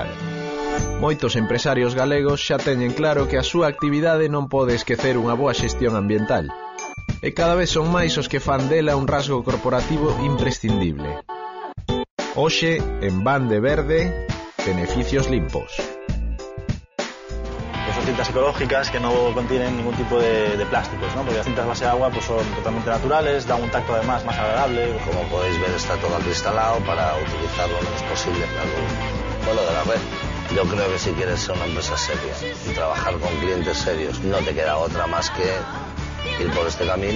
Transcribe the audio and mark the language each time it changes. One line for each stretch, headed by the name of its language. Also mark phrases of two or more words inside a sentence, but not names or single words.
Galician: Moitos empresarios galegos xa teñen claro que a súa actividade non pode esquecer unha boa xestión ambiental. E cada vez son máis os que fan dela un rasgo corporativo imprescindible. Hoxe, en Van de Verde, beneficios limpos.
Spanish: Son cintas ecológicas que no contienen ningún tipo de plásticos, ¿no? Porque las cintas base agua pues son totalmente naturales, dan un tacto además más agradable. Como podéis ver, está todo acristalado para utilizar lo menos posible la luz, bueno, de la red. Yo creo que si quieres ser una empresa seria y trabajar con clientes serios, no te queda otra más que ir por este camino.